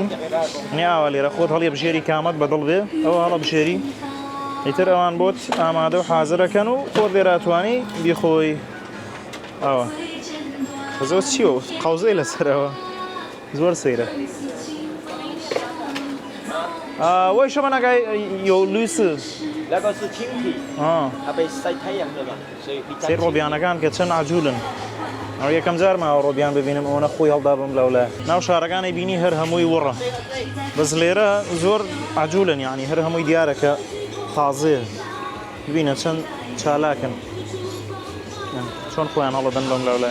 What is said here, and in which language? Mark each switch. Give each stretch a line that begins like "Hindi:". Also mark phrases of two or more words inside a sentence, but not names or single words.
Central Kurdish: نیاوە لێرە خۆت هەڵی بژێری کامەت بەدڵ بێ ئەوە هەڵە بژێری، ئیتر ئەوان بۆت ئامادە و حازرەکەن و خۆت لێراتوانی بیخۆی. ئەوە بەزەوە چیوە قەوزەی لەسەرەوە زۆر سەیرە. وای شەمە نەگای یۆ لویسە
Chinese: 那个是青皮，它被晒太阳的嘛，所以
Central Kurdish: سەی ڕۆبیانەکان کە چەند عجوولن. ئەو یەکەم جارماوە ڕۆبیان ببینم ئەوەنە خۆی هەڵدا بم لەولای ناو شارەکانی بینی هەر هەمووی وڕە، بەس لێرە زۆر عجوولن، یعنی هەر هەمووی دیارە کە تازەیە. ببینە چەند چالاکن چۆن خۆیان هەڵەدەن بەم لەولای.